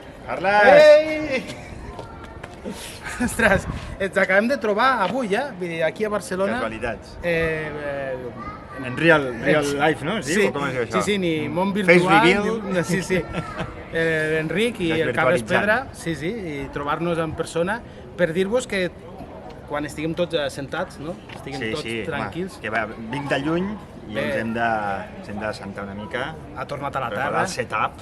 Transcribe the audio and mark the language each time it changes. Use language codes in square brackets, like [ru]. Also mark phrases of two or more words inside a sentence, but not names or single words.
[ca] Carles! Ei! Ostres, ens acabem de trobar avui, aquí a Barcelona. Casualitats. En En [en] real life, [ca] no? Sí, Com es diu això? sí, ni món [en] Face [ca] virtual. reveal. Sí. L'Enric i el Carles Pedra, sí, i trobar-nos en persona per dir-vos que quan estiguem tots assentats, no? Estiguem tots tranquils. Que vinc de lluny i ens hem de sentar una mica. Ha tornat a la terra. Preparar el setup.